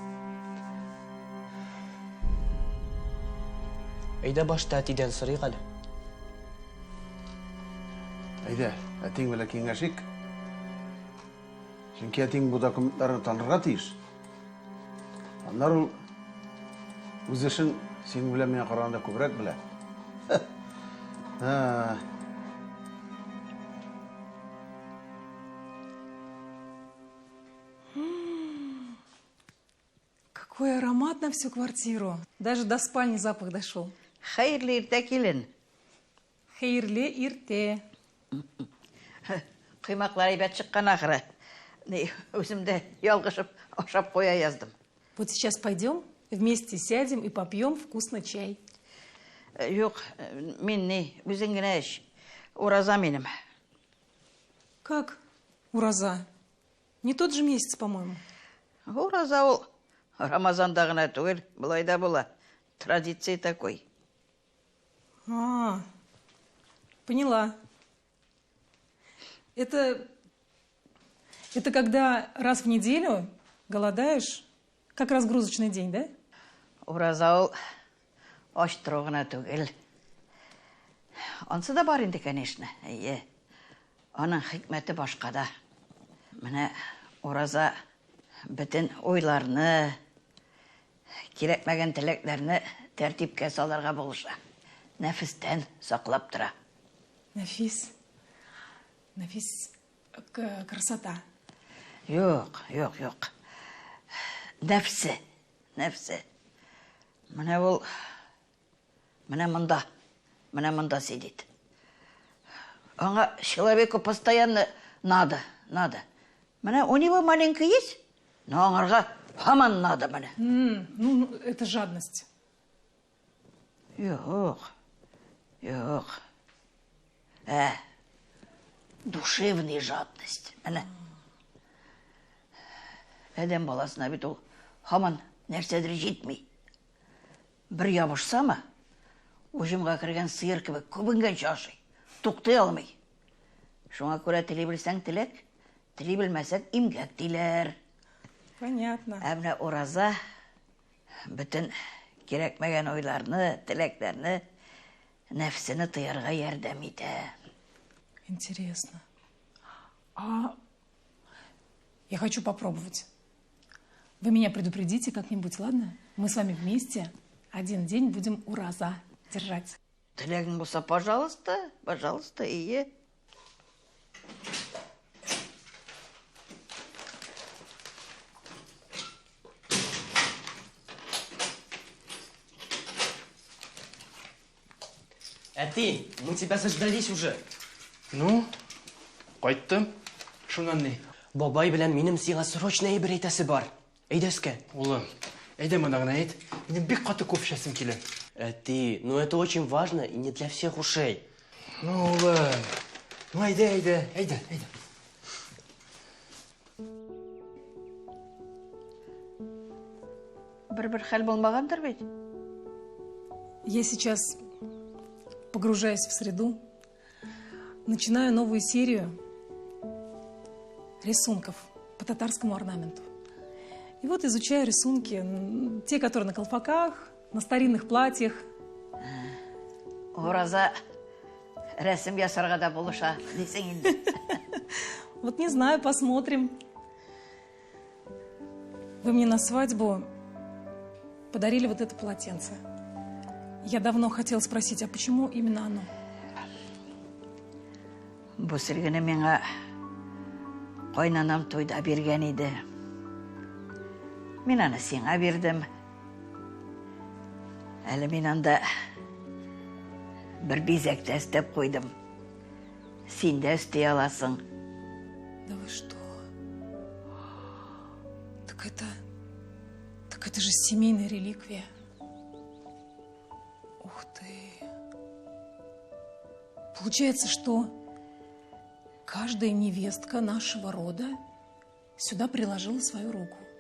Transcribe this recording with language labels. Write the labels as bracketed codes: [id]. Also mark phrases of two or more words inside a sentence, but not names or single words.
[tt] Әйдә башта әтидән сорыйк әле. Әйдә, әтең белән киңәшик. Чөнки әтең бу документларны танырга тиеш. Аннары ул үз эшен син белән миңа караганда күбрәк белә. [ru] Какой аромат на всю квартиру. Даже до спальни запах дошел. [tt] Хәйрле иртә килен. Хәйрле иртә. Кыймаклар әйбәт чыккан ахыры. Үземдә ялгышып ашап куя яздым. [ru] Вот сейчас пойдем, вместе сядем и попьем вкусный чай. [tt] Юк, мин үзең генә эш. Ураза минем. [ru] Как? Ураза. Не тот же месяц, по-моему. [tt] Ураза ул Рамазанда гына түгел, булай да була. [ru] Традиция такой. Поняла. Это когда раз в неделю голодаешь, как разгрузочный день, да? [tt] Ураза ул аш тору гына түгел. Ансы да бар инде, конечно. Әйе. Аның хикмәте башкада. Менә ураза бөтен уйларны, кирәкмәгән теләкләрне тәртипкә салырга булыша. Нәфестән саклап тора. Нәфис. Красота. Юк. Нәфсе. Менә ул менә монда сидит. [ru] Аңа человеку постоянно надо. Менә у него маленький есть, но [tt] аңарга һаман [ru] надо менә. Ну, это жадность. Юк. Душевная жадность. Менә. [tt] Адәм баласына бит ул һаман нәрсәдер җитми. Бер ябышсамы, уҗымга кергән сыер кебек күбенгәнчә ашый. Туктай алмый. Шуңа күрә тели белсәң теләк, тели белмәсәң имгәк диләр. [ru] Понятно. [tt] Ә менә ураза бөтен кирәкмәгән уйларны, теләкләрне, нәфсене тыярга ярдәм итә. [ru] Интересно. Я хочу попробовать. Вы меня предупредите как-нибудь, ладно? Мы с вами вместе один день будем ураза держать. [tt] Теләгең булса, пожалуйста, ие. Әти, [ru] мы тебя заждались уже. Ну, [tt] кайттым. Шуннан ни? Бабай белән минем сиңа срочно әйбер әйтәсе бар. Әйдә өскә. Улым, әйдә монда гына әйт. Минем бик каты күп эчәсем килә. Әти, [ru] ну это очень важно и не для всех ушей. Ну, [tt] улым. Ну, әйдә. Бер хәл булмагандыр бит. [ru] Я сейчас погружаюсь в среду, начинаю новую серию рисунков по татарскому орнаменту. И вот изучаю рисунки, те, которые на колпаках, на старинных платьях. [tt] Ураза рәсем ясарга да булыша, дисең инде. [ru] Вот не знаю, посмотрим. Вы мне на свадьбу подарили вот это полотенце. Я давно хотела спросить, а почему именно оно? [tt] Бу сиргене миңа кайнанам тойда биргән иде. Мин аны сиңа бирдем. Әле мин анда бер бизәк тә өстәп куйдым. Син дә өстәй аласың. [ru] Да вы что? Так Так это же семейная реликвия. Ух ты. Получается, что каждая невестка нашего рода сюда приложила свою руку.